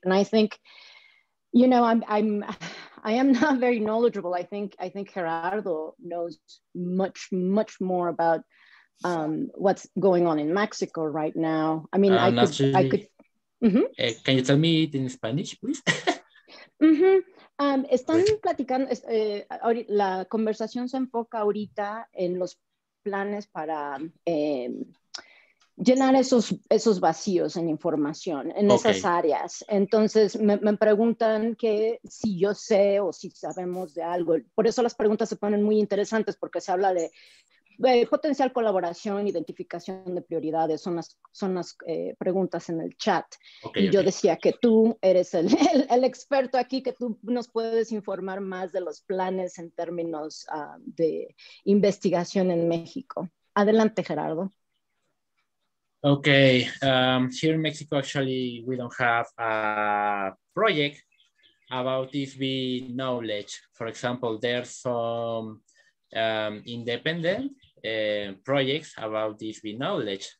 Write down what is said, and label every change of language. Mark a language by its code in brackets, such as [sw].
[en] And I think, you know, I am not very knowledgeable. I think Gerardo knows much more about what's going on in Mexico right now. I mean, I could. Can you tell me it in Spanish, please? [es] Están platicando, la conversación se enfoca ahorita en los planes para llenar esos vacíos en información, en esas áreas. Entonces me preguntan que si yo sé o si sabemos de algo. Por eso las preguntas se ponen muy interesantes, porque se habla de potencial colaboración, identificación de prioridades, son las preguntas en el chat. Y yo decía que tú eres el experto aquí, que tú nos puedes informar más de los planes en términos de investigación en México. Adelante, Gerardo. [en] Okay, here in Mexico, actually, we don't have a project about this bee knowledge. For example, there's some independent projects about this bee knowledge.